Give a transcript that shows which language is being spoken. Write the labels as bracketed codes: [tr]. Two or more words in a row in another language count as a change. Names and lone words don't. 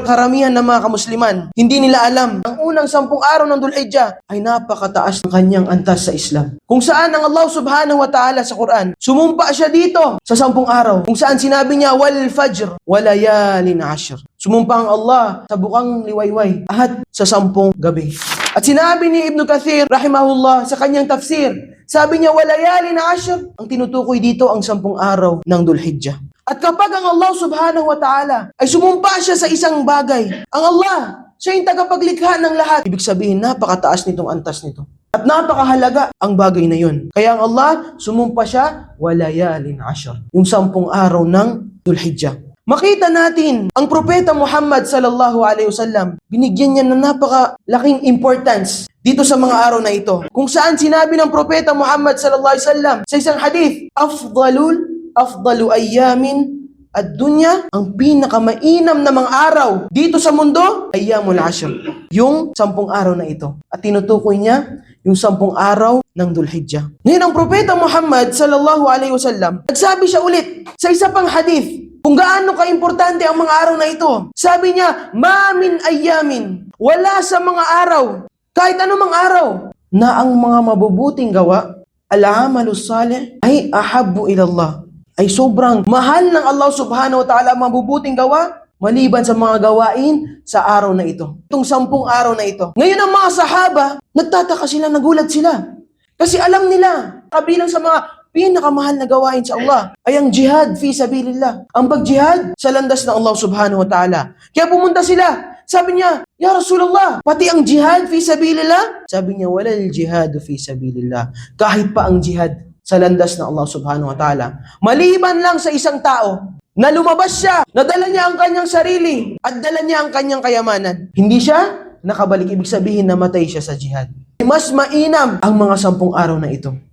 [tl] karamihan ng mga kamusliman, hindi nila alam, ang unang 10 araw ng Dhul-Hijjah ay napakataas ng kanyang antas sa Islam. Kung saan ang [ar] الله سبحانه وتعالى [tl] sa Quran, sumumpa siya dito sa 10 araw, kung saan sinabi niya, [ar] والفجر وليال عشر. [tl] Sumumpa ang Allah sa bukang liwayway at sa 10 gabi. At sinabi ni Ibn Kathir, rahimahullah, sa kanyang tafsir, sabi niya, [ar] وليال عشر, [tl] ang tinutukoy dito ang 10 araw ng Dhul-Hijjah. At kapag ang [ar] الله سبحانه وتعالى [tl] ay sumumpa siya sa isang bagay, ang Allah, siya yung tagapaglikha ng lahat. Ibig sabihin, napakataas nitong antas nito. At napakahalaga ang bagay na yun. Kaya ang Allah, sumumpa siya, [ar] وليال عشر, [tl] yung 10 araw ng Dhul-Hijjah. Makita natin, ang Propeta Muhammad [ar] صلى الله عليه وسلم, [tl] binigyan niya ng napakalaking importance dito sa mga araw na ito. Kung saan sinabi ng Propeta Muhammad [ar] صلى الله عليه وسلم [tl] sa isang hadith, [ar] أفضل أيام الدنيا, [tl] ang pinakamainam na mga araw dito sa mundo, [ar] أيام العشر, [tl] yung 10 araw na ito. At tinutukoy niya yung 10 araw ng Dhul-Hijjah. Ngayon ang Propeta Muhammad [ar] صلى الله عليه وسلم, [tl] nagsabi siya ulit sa isa pang hadith kung gaano ka-importante ang mga araw na ito. Sabi niya, [ar] ما من أيام, [tl] wala sa mga araw, kahit anumang araw, na ang mga mabubuting gawa, [ar] العمل الصالح, ay أحب إلى الله, [tl] ay sobrang mahal ng [ar] الله سبحانه وتعالى [tl] ang mabubuting gawa, maliban sa mga gawain sa araw na ito. Itong 10 araw na ito. Ngayon ang mga sahaba, nagtataka sila, nagulat sila. Kasi alam nila, kabilang sa mga pinakamahal na gawain sa Allah ay ang [ar] جهاد في سبيل الله. [tl] Ang pag-jihad sa landas ng [ar] الله سبحانه وتعالى. [tl] Kaya pumunta sila. Sabi niya, [ar] يا رسول الله, [tl] pati ang [ar] جهاد في سبيل الله? [tl] Sabi niya, [ar] ولا الجهاد في سبيل الله. [tl] Kahit pa ang jihad sa landas ng [ar] الله سبحانه وتعالى. [tl] Maliban lang sa isang tao na lumabas siya, nadala niya ang kanyang sarili at dala niya ang kanyang kayamanan. Hindi siya nakabalik, ibig sabihin namatay siya sa jihad. Mas mainam ang mga 10 araw na ito.